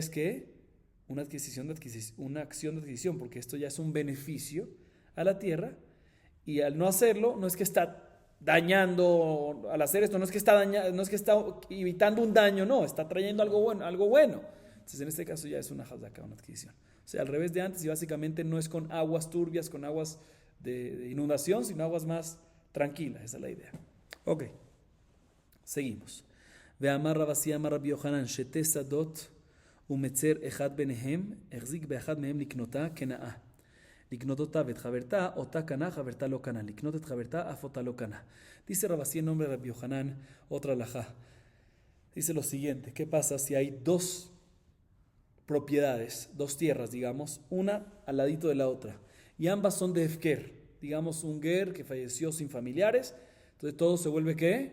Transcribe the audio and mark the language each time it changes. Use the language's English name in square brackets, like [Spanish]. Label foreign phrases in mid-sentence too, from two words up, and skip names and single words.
[Spanish] Aquí ya es que una acción de adquisición, porque esto ya es un beneficio a la tierra, y al no hacerlo, no es que está dañando, al hacer esto, no es que está evitando un daño, no, está trayendo algo bueno, algo bueno. Entonces, en este caso ya es una hazaka, una adquisición. O sea, al revés de antes, y básicamente no es con aguas turbias, con aguas de inundación, sino aguas más tranquilas. Esa es la idea. Ok, seguimos. [Hebrew] ואמר רב אסי אמר רבי יוחנן, שתי שדות ומצר אחד ביניהם, החזיק באחד מהם לקנותה קנאה. לקנות אותה ואת חברתה, אותה קנה, חברתה לא קנה. לקנות את חברתה, אף אותה לא קנה. [Spanish] Dice Rav Asi en nombre de Rabbi Yochanan, otra alajá. Dice lo siguiente: ¿qué pasa si hay dos propiedades, dos tierras, digamos, una al ladito de la otra, y ambas son de Hefker? Digamos, un ger que falleció sin familiares, entonces todo se vuelve ¿qué?